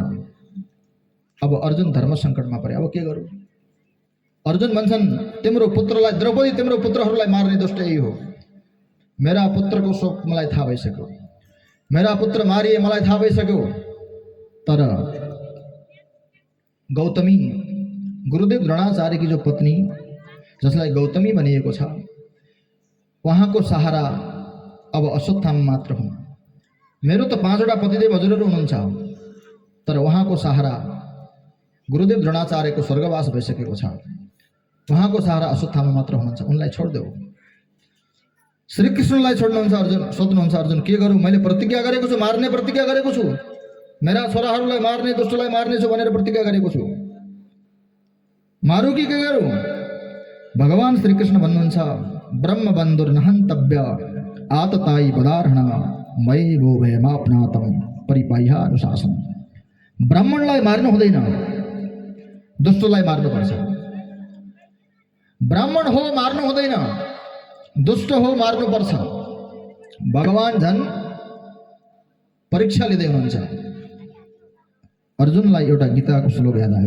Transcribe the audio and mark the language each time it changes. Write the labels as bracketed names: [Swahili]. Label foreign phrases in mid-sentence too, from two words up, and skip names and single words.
[Nepali] अब अर्जुन धर्म सङ्कटमा परे, अब के गरौँ? अर्जुन भन्छन् तिम्रो पुत्रलाई, द्रौपदी तिम्रो पुत्रहरूलाई मार्ने दुष्ट यही हो। मेरा पुत्रको शोक मलाई थाहा भइसक्यो, मेरा पुत्र मारिए मलाई थाहा भइसक्यो। तर गौतमी, गुरुदेव द्रोणाचार्यकी जो पत्नी जसलाई गौतमी भनिएको छ, उहाँको सहारा अब अश्वत्थामा मात्र हुन्। मेरो त 5वटा पतिदेव हजुरहरू हुनुहुन्छ, तर उहाँको सहारा गुरुदेव द्रोणाचार्यको स्वर्गवास भइसकेको छ। उहाँको सहारा अश्वत्थामा मात्र हुनुहुन्छ, उनलाई छोडिदेऊ। श्रीकृष्णलाई छोड्नुहुन्छ अर्जुन, सोध्नुहुन्छ अर्जुन के गरौँ? मैले प्रतिज्ञा गरेको छु, मार्ने प्रतिज्ञा गरेको छु, मेरा छोराहरूलाई मार्ने, दुष्टलाई मार्ने छु भनेर प्रतिज्ञा गरेको छु। मारु कि के गरौँ? भगवान श्रीकृष्ण भन्नुहुन्छ [Sanskrit] ब्रह्म बन्धुर नहन्तव्य आतताई बदार्हण मयि भो भयमाप्नातम परिपाह्य अनुशासन। [Nepali] ब्राह्मणलाई मार्नु हुँदैन, दुष्टलाई मार्नुपर्छ। ब्राह्मण हो मार्नु हुँदैन, दुष्ट हो मार्नुपर्छ। भगवान झन् परीक्षा लिँदै हुनुहुन्छ। अर्जुनलाई एउटा गीताको श्लोक याद आयो।